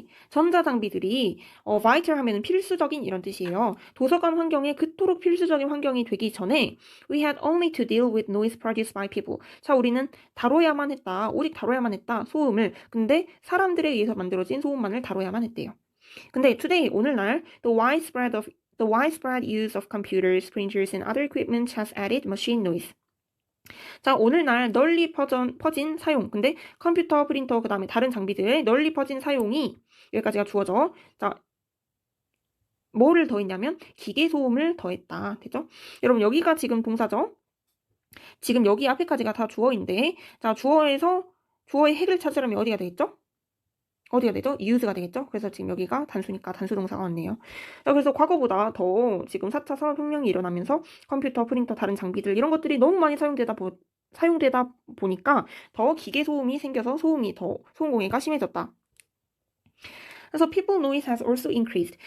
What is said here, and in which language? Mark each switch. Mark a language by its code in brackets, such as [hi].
[ko] 전자 장비들이 vital 하면은 필수적인 이런 뜻이에요. 도서관 환경에 그토록 필수적인 환경이 되기 전에 [en] we had only to deal with noise produced by people. [ko] 자, 우리는 오직 다뤄야만 했다. 소음을. 근데 사람들에 의해서 만들어진 소음만을 다뤄야만 했대요. [en] 근데 today, [ko] 오늘날 [en] the widespread use of computers, printers, and other equipment has added machine noise. [ko] 자, 오늘날 널리 퍼진 사용. 근데 컴퓨터, 프린터, 그 다음에 다른 장비들의 널리 퍼진 사용이 여기까지가 주어져. 자, 뭐를 더했냐면 기계 소음을 더했다. 됐죠? 여러분, 여기가 지금 동사죠? 지금 여기 앞에까지가 다 주어인데, 자, 주어의 핵을 찾으려면 어디가 되겠죠? 어디가 되죠? use가 되겠죠? 그래서 지금 여기가 단수니까 단수 동사가 왔네요. 자, 그래서 과거보다 더 지금 4차 산업혁명이 일어나면서 컴퓨터, 프린터, 다른 장비들 이런 것들이 너무 많이 사용되다 보니까 더 기계 소음이 생겨서 소음 공해가 심해졌다. [en] 그래서 people noise has also increased.